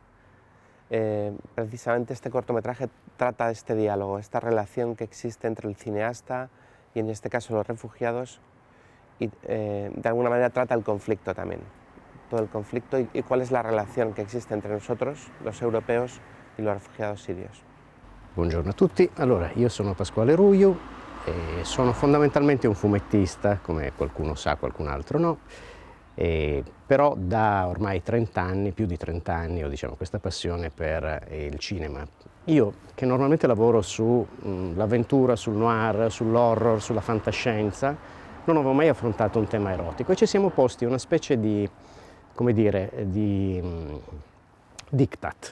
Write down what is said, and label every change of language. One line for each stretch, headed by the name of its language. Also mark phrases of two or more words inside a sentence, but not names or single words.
Spanish: Precisamente este cortometraje trata de este diálogo, esta relación que existe entre el cineasta y en este caso los refugiados, y de alguna manera trata el conflicto también, todo el conflicto y cuál es la relación que existe entre nosotros, los europeos, y los refugiados sirios.
Italian: Buongiorno a tutti, allora io sono Pasquale Ruiu e sono fondamentalmente un fumettista, come qualcuno sa, qualcun altro no, però da ormai 30 anni, più di 30 anni, ho diciamo, questa passione per il cinema. Io che normalmente lavoro sull'avventura, sul noir, sull'horror, sulla fantascienza, non avevo mai affrontato un tema erotico e ci siamo posti una specie di, come dire, di diktat.